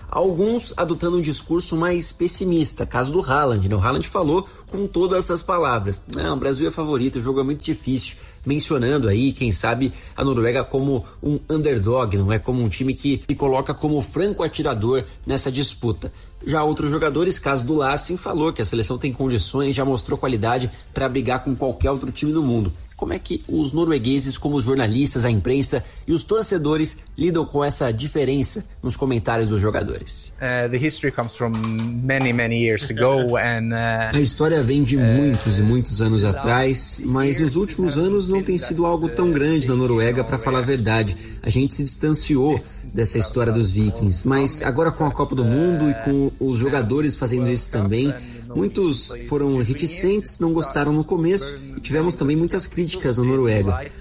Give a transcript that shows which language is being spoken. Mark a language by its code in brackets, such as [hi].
[pt] alguns adotando um discurso mais pessimista, caso do Haaland, né? O Haaland falou com todas as palavras: não, o Brasil é favorito, o jogo é muito difícil, mencionando aí, quem sabe, a Noruega como um underdog, não é, como um time que se coloca como franco atirador nessa disputa. Já outros jogadores, caso do Larsen, falou que a seleção tem condições, já mostrou qualidade para brigar com qualquer outro time do mundo. Como é que os noruegueses, como os jornalistas, a imprensa e os torcedores lidam com essa diferença nos comentários dos jogadores? [en] The history comes from many, many years ago, and [pt] a história vem de muitos e muitos anos atrás, mas nos últimos anos não tem sido algo tão grande na Noruega, para falar a verdade. A gente se distanciou dessa história dos Vikings, mas agora com a Copa do Mundo e com os jogadores fazendo isso também, muitos foram reticentes, não gostaram no começo, e tivemos também muitas críticas na Noruega.